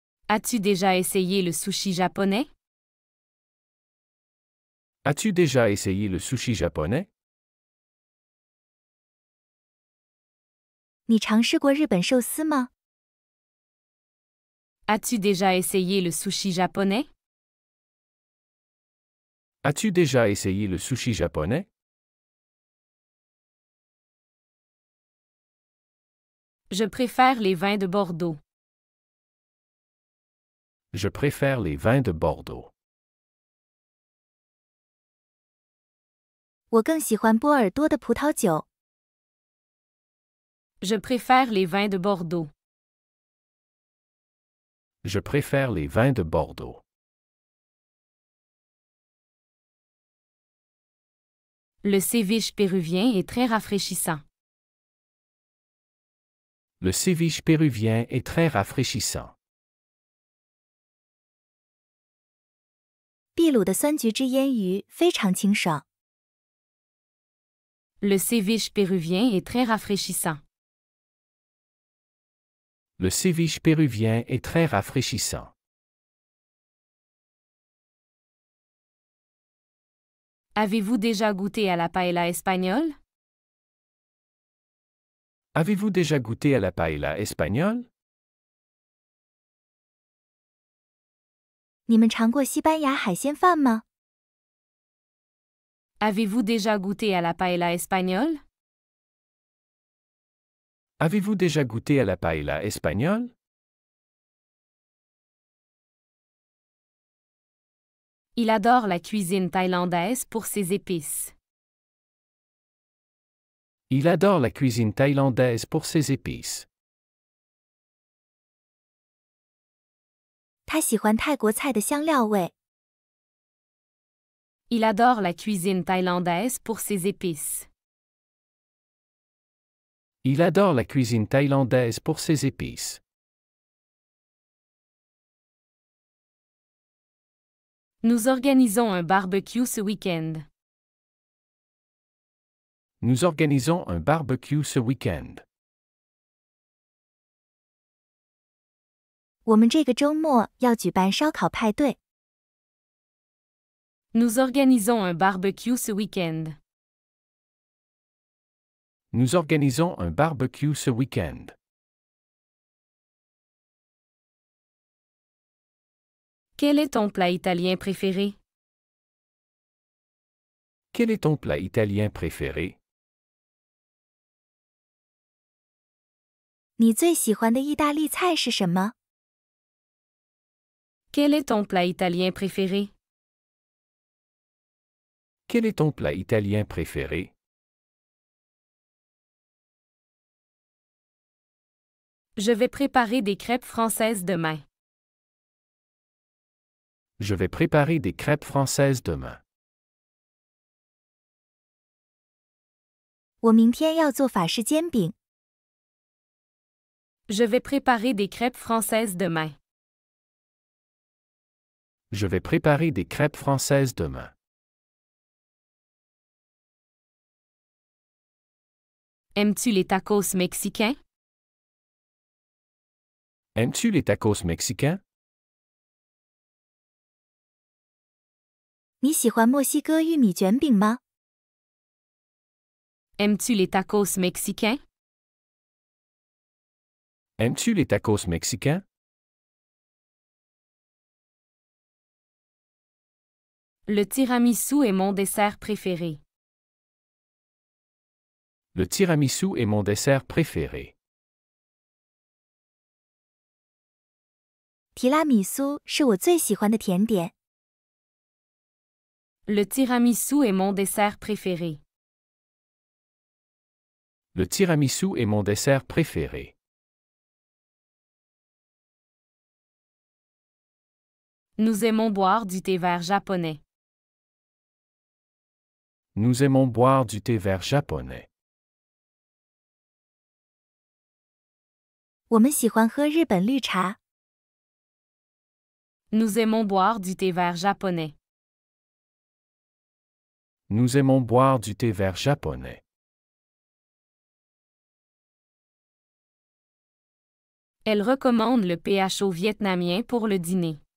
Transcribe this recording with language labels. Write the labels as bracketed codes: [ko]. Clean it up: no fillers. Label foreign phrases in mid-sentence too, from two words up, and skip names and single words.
[fr] As-tu déjà essayé le sushi japonais? As-tu déjà essayé le sushi japonais? [zh] 你尝试过日本寿司吗？ [fr] As-tu déjà essayé le sushi japonais? As-tu déjà essayé le sushi japonais? Je préfère les vins de Bordeaux. Je préfère les vins de Bordeaux. [zh] 我更喜欢波尔多的葡萄酒。 [fr] Je préfère les vins de Bordeaux. Je préfère les vins de Bordeaux. Le ceviche péruvien est très rafraîchissant. Le ceviche péruvien est très rafraîchissant. [zh] 秘鲁的酸橘汁腌鱼非常清爽。 [fr] Le ceviche péruvien est très rafraîchissant. Le ceviche péruvien est très rafraîchissant. Avez-vous déjà goûté à la paella espagnole? Avez-vous déjà goûté à la paella espagnole? [zh] 你们尝过西班牙海鲜饭吗？ [fr] Avez-vous déjà goûté à la paella espagnole? Avez-vous déjà goûté à la paella espagnole? Il adore la cuisine thaïlandaise pour ses épices. Il adore la cuisine thaïlandaise pour ses épices. [zh] 他喜欢泰国菜的香料味。 [fr] Il adore la cuisine thaïlandaise pour ses épices. Il adore la cuisine thaïlandaise pour ses épices. Nous organisons un barbecue ce week-end. Nous organisons un barbecue ce week-end. [zh] 我们这个周末要举办烧烤派对。 [fr] Nous organisons un barbecue ce week-end. Nous organisons un barbecue ce week-end. Quel est ton plat italien préféré? Quel est ton plat italien préféré? [zh] 你最喜欢的意大利菜是什么？ [fr] Quel est ton plat italien préféré? Quel est ton plat italien préféré? Je vais préparer des crêpes françaises demain. Je vais préparer des crêpes françaises demain. [zh] 我明天要做法式煎饼。 [fr] Je vais préparer des crêpes françaises demain. Je vais préparer des crêpes françaises demain. Aimes-tu les tacos mexicains? Aimes-tu les tacos mexicains? [zh] 你喜欢墨西哥玉米卷饼吗？ [fr] Aimes-tu les tacos mexicains? Aimes-tu les tacos mexicains? Le tiramisu est mon dessert préféré. Le tiramisu est mon dessert préféré. [zh] 提拉米苏是我最喜欢的甜点。 [fr] Le tiramisu est mon dessert préféré. Le tiramisu est mon dessert préféré. Nous aimons boire du thé vert japonais. Nous aimons boire du thé vert japonais. [zh] 我们喜欢喝日本绿茶。 [fr] Nous aimons boire du thé vert japonais. Nous aimons boire du thé vert japonais. Elle recommande le PHO vietnamien pour le dîner.